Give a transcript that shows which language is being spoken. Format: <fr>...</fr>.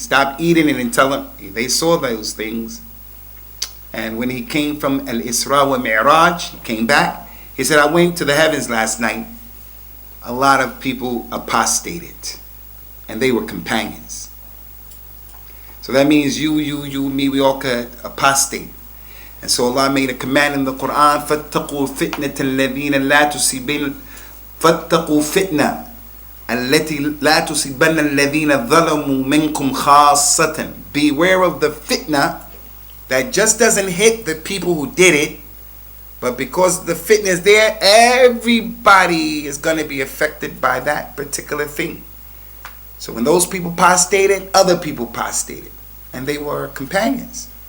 <en>Stop eating it and tell him. They saw those things. And when he came from Al-Isra wa Mi'raj, he came back. He said, I went to the heavens last night. A lot of people apostated. And they were companions. So that means you, me, we all could apostate. And so Allah made a command in the Quran,</en> <ar>فَاتَّقُوا فِتْنَةَ الَّذِينَ لَا تُصِيبَنَّ فَاتَّقُوا فِتْنَةً الَّتِي لَا تُصِيبَنَّ الَّذِينَ ظَلَمُوا مِنْكُمْ خَاصَّةً.</ar> <en>Beware of the fitna that just doesn't hit the people who did it, but because the fitna is there, everybody is going to be affected by that particular thing. So when those people apostated, other people apostated. And they were companions.</en>